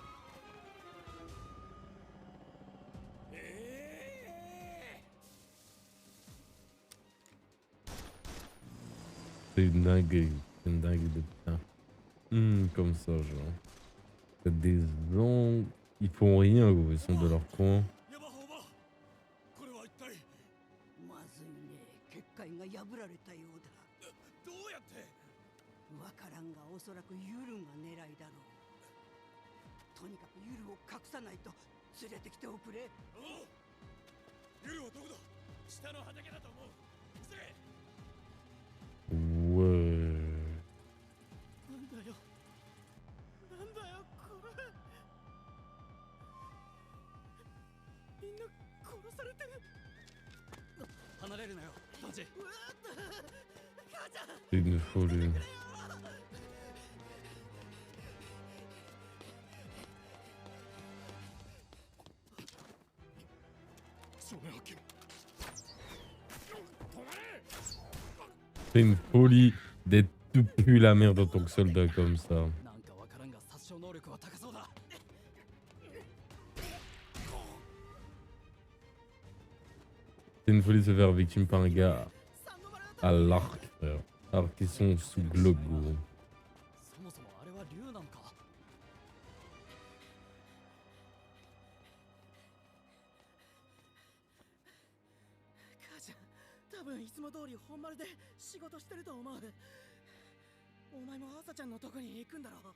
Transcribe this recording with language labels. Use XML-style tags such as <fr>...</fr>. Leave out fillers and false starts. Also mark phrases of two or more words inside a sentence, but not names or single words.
<fr>C'est une dinguerie. C'est une dinguerie de putain. Comme ça, genre. C'est des gens. Ils font rien, gros. Ils sont de leur coin.</fr> <ja>ヤマホーバー、これは一体まずいね。結界が破られたようだ。どうやって？わからんがおそらくユルが狙いだろう。とにかくユルを隠さないと。連れてきておくれ。おう、ユルはどこだ？下の畑だと思う。急げ。</ja> <fr>Ouais.</fr> <ja>なんだよ。なんだよこれ。みんな殺されてる。離れるなよ、ドジ。うわーっと。母ちゃん。</ja> <fr>C'est une folie.</fr> <ja>正面発見。</ja> <fr>C'est une folie d'être tout pu la merde en tant que soldat comme ça.</fr> <ja>なんかわからんが殺傷能力は高そうだ。</ja> <fr>C'est une folie de se faire victime par un gars à l'arc, frère. Alors qu'ils sont sous globe, gros.</fr> <ja>そもそもあれは竜なのか。母ちゃん、多分いつも通り本丸で仕事してると思う。お前も朝ちゃんのとこに行くんだろう。</ja>